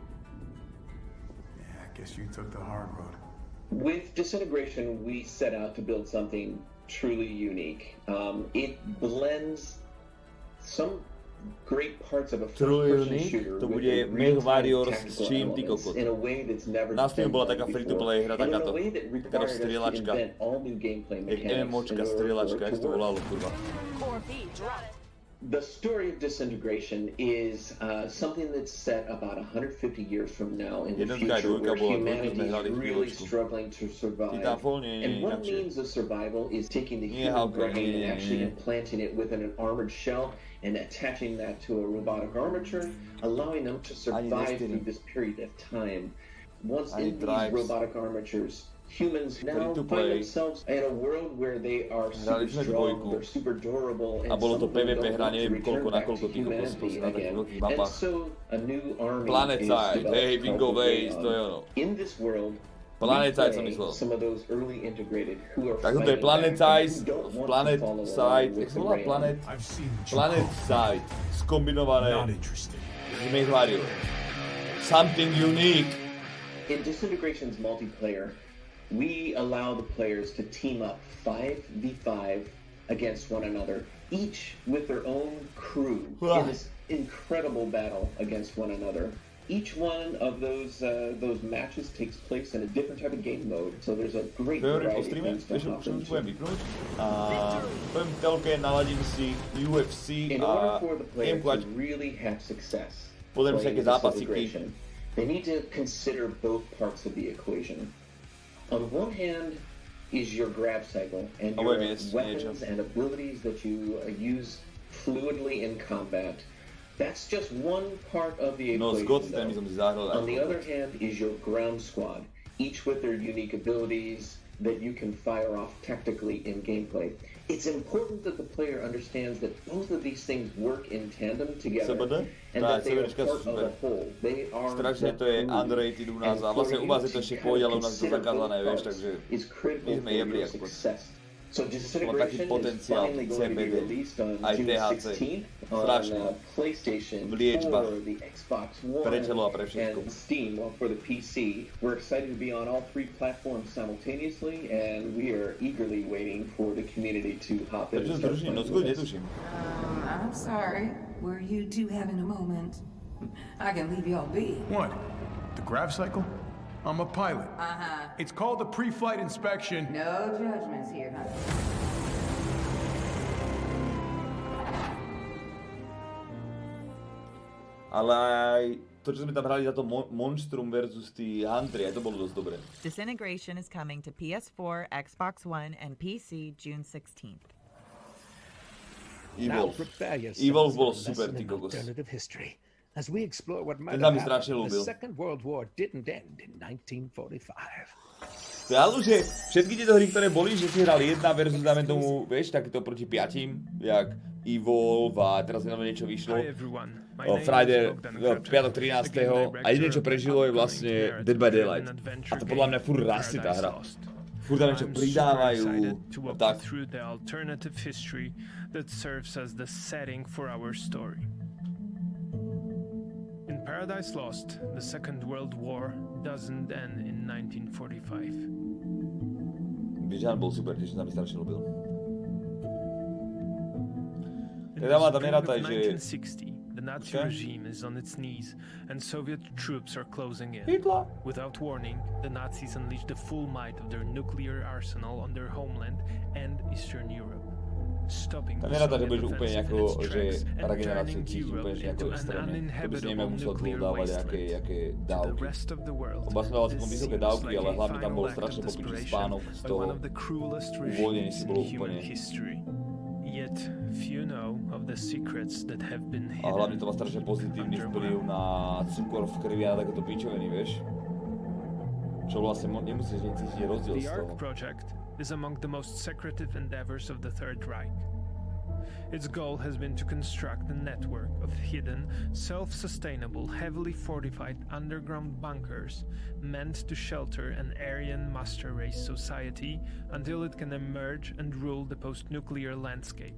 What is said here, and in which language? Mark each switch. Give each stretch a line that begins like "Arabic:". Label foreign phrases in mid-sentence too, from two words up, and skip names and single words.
English: Yeah, I guess you took the hard road. With Disintegration, we set out to build something truly unique. It blends some great parts of a first-person shooter
Slovak: to
English: with
Slovak: bude
English: a
Slovak: Mech
English: real-time
Slovak: Warriors s
English: tactical
Slovak: čím, ty
English: elements
Slovak: kokot.
English: in a way that's never
Slovak: Na Steam
English: been
Slovak: bola
English: done
Slovak: taká
English: before,
Slovak: free-to-play hra,
English: and in
Slovak: takáto
English: a way that required us to
Slovak: strieľačka.
English: invent all new gameplay
Slovak: Jak
English: mechanics
Slovak: MMOčka,
English: in order for
Slovak: strieľačka,
English: it
Slovak: jak
English: to
Slovak: to
English: work.
Slovak: volalo, kurva.
English: Core B dropped. The story of Disintegration is something that's set about 150 years from now in the
Slovak: Jednotka aj
English: future,
Slovak: dvojka
English: where
Slovak: bola,
English: humanity
Slovak: sme hrali
English: is really
Slovak: chvíľočku.
English: struggling to survive.
Slovak: Titanfall nie je
English: And one
Slovak: inakšie.
English: means of survival is taking the
Slovak: Nie,
English: human
Slovak: Halko,
English: brain
Slovak: nie,
English: and actually
Slovak: nie.
English: implanting it within an armored shell and attaching that to a robotic armature, allowing them to survive through this period of time. Once
Slovak: Ani
English: in these
Slovak: Tribes.
English: robotic armatures, humans now
Slovak: to
English: find
Slovak: play.
English: themselves in a world where they are super
Slovak: Hrali sme
English: strong,
Slovak: dvojku.
English: they're super durable,
Slovak: A bolo to
English: some of them
Slovak: PvP
English: don't
Slovak: hra,
English: want to
Slovak: neviem
English: return
Slovak: koľko na
English: back to
Slovak: koľko tých kokos
English: humanity
Slovak: na takých
English: again.
Slovak: veľkých
English: And
Slovak: mapách.
English: so a new army
Slovak: Planet
English: is
Slovak: Side,
English: developed
Slovak: hej, Bingo
English: called the
Slovak: Base, to je
English: Rayon.
Slovak: ono.
English: In this world,
Slovak: Planet
English: we
Slovak: Side som
English: play
Slovak: myslel.
English: some of those early integrated who are
Slovak: Tak toto je
English: fighting
Slovak: Planet
English: back
Slovak: Side,
English: and who don't want to
Slovak: Planet
English: follow along
Slovak: Side,
English: with
Slovak: jak sa
English: the
Slovak: volá
English: Rayon.
Slovak: Planet?
English: I've seen what you
Slovak: Planet
English: call.
Slovak: Side, skombinované
English: Not interested.
Slovak: z Mech Warriors.
English: Something unique. In Disintegration's multiplayer, we allow the players to team up 5v5 against one another, each with their own crew in this incredible battle against one another. Each one of those matches takes place in a different type of game mode, so there's a great
Slovak: Prehovorím po
English: variety of
Slovak: streame,
English: things to
Slovak: vieš,
English: hop
Slovak: už budem
English: into.
Slovak: vypnúť. A poviem telke, naladím si UFC
English: In order
Slovak: a
English: for the player
Slovak: gameku ať
English: to really have success,
Slovak: pozriem si
English: playing
Slovak: aké zápasíky.
English: Disintegration, they need to consider both parts of the equation. On one hand is your grab cycle and your weapons and abilities that you use fluidly in combat. That's just one part of the
Slovak: No,
English: equation.
Slovak: Scott, ten by som si zahral.
English: On the other hand is your ground squad, each with their unique abilities that you can fire off tactically in gameplay. It's important that the player understands that both of these things work in tandem together
Slovak: CBD?
English: and
Slovak: Tá,
English: that they are
Slovak: CBDčka sú
English: part of
Slovak: super.
English: a whole. They are
Slovak: Strašne to je underrated u nás a vlastne u vás je to ešte pôjde, ale u nás je to zakázané, vieš, takže my sme jebli ako
English: So
Slovak: má taký potenciál CBD, aj THC, strašný, v liečbách, pre telo a pre všetko.
English: And Steam for the PC. We're excited to be on all 3 platforms simultaneously, and we are eagerly waiting for the community to hop in.
Slovak: Prečo
English: and start
Slovak: zruším? No
English: playing
Slovak: skôr
English: with us.
Slovak: netuším.
English: I'm sorry. Were you two having a moment? I can leave y'all be. What? The grav cycle? I'm a pilot. Uh-huh. It's called a pre-flight inspection. No judgments here, huh?
Slovak: Ale aj to, čo sme tam hrali za to Monstrum versus tí Huntry, aj to bolo dosť dobré.
English: Disintegration is coming to PS4, Xbox One, and PC June 16th.
Slovak: Evolve bolo super, ty kokos.
English: As we explore what might
Slovak: Ten sa
English: have
Slovak: mi strašne
English: happened, the
Slovak: ľúbil.
English: Second World War didn't end in 1945.
Slovak: Ale že všetky tieto hry, ktoré boli, že si hral jedna versus, dáme tomu, vieš, takéto proti 5, jak Evolve a teraz nedávno niečo vyšlo. Friday, piatok 13. A jediné, čo prežilo, je vlastne Dead by Daylight. A to podľa mňa furt rastie tá hra. Furt tam niečo pridávajú. Tak.
English: In Paradise Lost, the Second World War doesn't end in 1945.
Slovak: Bijan bol super, tiež sa mi strašne ľúbil. Teda má tam nerátaj, že...
English: The Nazi regime is on its knees, and Soviet troops are closing in. Hitler. Without warning, the Nazis unleash the full might of their nuclear arsenal on their homeland and Eastern Europe.
Slovak: Tam neráta, že budeš úplne nejako, že regeneráciu cítiť úplne nejako extrémne. To by si neviem musel dlho dávať nejaké dávky. Oba som dával celkom vysoké dávky, ale hlavne tam bol strašne popičný spánok z toho uvoľnení si bolo úplne. A hlavne to má strašne pozitívny vplyv na cukor v krvi a takéto pičoviny, vieš? Čo vlastne nemusíš necítiť rozdiel z toho.
English: Is among the most secretive endeavors of the Third Reich. Its goal has been to construct a network of hidden, self-sustainable, heavily fortified underground bunkers meant to shelter an Aryan master race society until it can emerge and rule the post-nuclear landscape.